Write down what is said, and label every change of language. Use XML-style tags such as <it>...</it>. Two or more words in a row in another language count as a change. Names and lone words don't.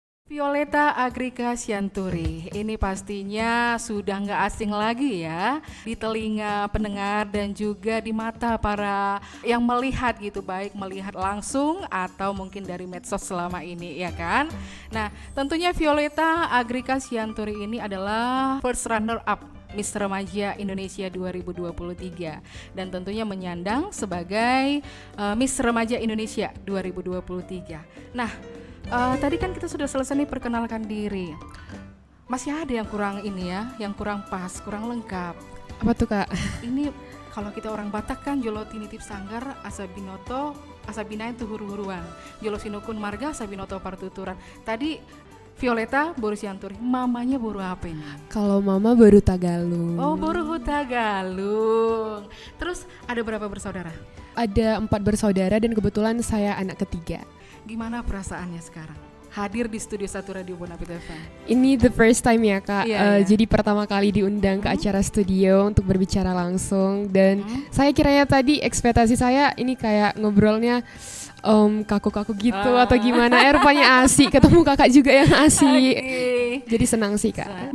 <id>Violeta Agrika Sianturi, ini pastinya sudah nggak asing lagi ya di telinga pendengar dan juga di mata para yang melihat gitu, baik melihat langsung atau mungkin dari medsos selama ini ya kan. Nah tentunya Violeta Agrika Sianturi ini adalah</id> <en>first runner up</en> <id>Miss Remaja Indonesia 2023 dan tentunya menyandang sebagai Miss Remaja Indonesia 2023. Nah tadi kan kita sudah selesai nih perkenalkan diri. Masih ada yang kurang ini ya, yang kurang pas, kurang lengkap. Apa tuh Kak? Ini kalau kita orang Batak kan</id> <bbc>Joloti Nitip Sanggar, Asabinoto, Asabinain Tuhuru-huruan, Jolosinukun Marga, Asabinoto Partuturan.</bbc> <id>Tadi Violeta Boru Sianturi, mamanya Boru apa ini? Kalau mama baru Tagalung. Oh, Boru Tagalung. Terus ada berapa bersaudara? Ada 4 bersaudara dan kebetulan saya anak ketiga. Gimana perasaannya sekarang? Hadir di Studio 1 Radio Bonapit FM. Ini</id> <en>the first time</en> <id>ya Kak. Iya. Jadi pertama kali diundang ke acara studio untuk berbicara langsung. Dan saya kiranya tadi ekspektasi saya ini kayak ngobrolnya kaku-kaku gitu atau gimana. Rupanya asik, ketemu kakak juga yang asik. Jadi senang sih Kak.</id>